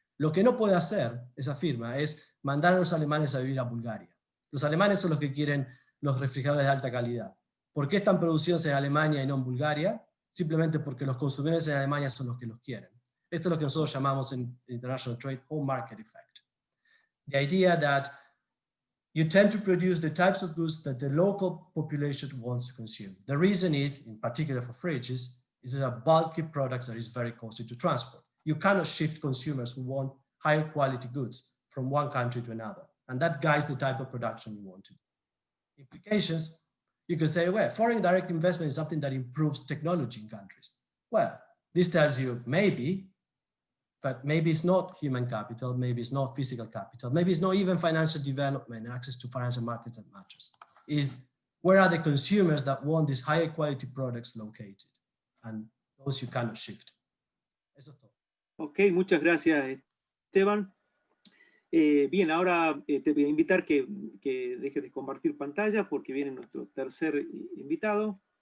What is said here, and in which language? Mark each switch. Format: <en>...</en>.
<es>Lo que no puede hacer esa firma es mandar a los alemanes a vivir a Bulgaria. Los alemanes son los que quieren los refrigeradores de alta calidad. ¿Por qué están producidos en Alemania y no en Bulgaria? Simplemente porque los consumidores en Alemania son los que los quieren. Esto es lo que nosotros llamamos en</es> <en>International Trade home market effect. The idea that you tend to produce the types of goods that the local population wants to consume. The reason is, in particular for fridges, is a bulky product that is very costly to transport. You cannot shift consumers who want higher quality goods from one country to another. And that guides the type of production you want to do. Implications, You could say, well, foreign direct investment is something that improves technology in countries. Well, this tells you maybe, but maybe it's not human capital, maybe it's not physical capital, maybe it's not even financial development, access to financial markets that matters. Is where are the consumers that want these higher quality products located? And those you cannot shift.</en> <es>Eso es todo. Ok, muchas gracias, Esteban. Bien, ahora te voy a invitar que dejes de compartir pantalla porque viene nuestro tercer invitado.</es>